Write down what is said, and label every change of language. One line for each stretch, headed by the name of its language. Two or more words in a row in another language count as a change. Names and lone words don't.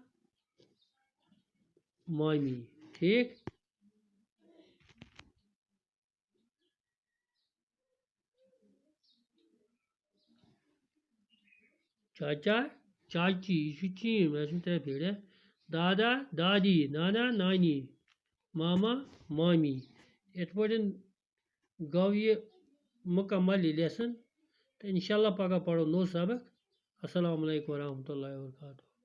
Kashmiri: مامی ٹھیک چاچا چاچی یہ چھُ چیٖن مےٚ ٲسمٕژ ترٛےٚ پھِرِ دادا دادی نانا نانی ماما مامی یِتھ پٲٹھۍ گوٚو یہِ مکمل یہِ لیسن تہٕ اِنشاء اللہ پگاہ پرو نوٚو سبق
Arabic: السلام علیکم ورحمۃ اللہ وبرکاتہ